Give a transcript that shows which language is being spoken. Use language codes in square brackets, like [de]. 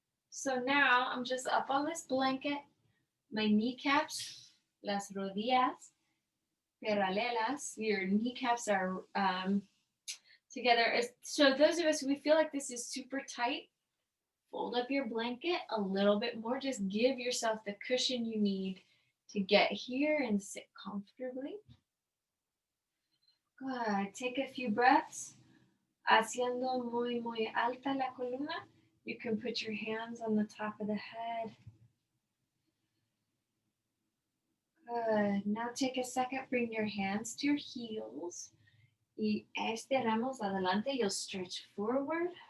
[en] So now I'm just up on this blanket, my kneecaps, [es] las rodillas paralelas. [en] Your kneecaps are together. So those of us, we feel like this is super tight, fold up your blanket a little bit more. Just give yourself the cushion you need to get here and sit comfortably. Good. Take a few breaths. [es] Haciendo muy, muy alta la columna. [en] You can put your hands on the top of the head. Good. Now take a second. Bring your hands to your heels. [es] Y estiramos adelante. [en] You'll stretch forward.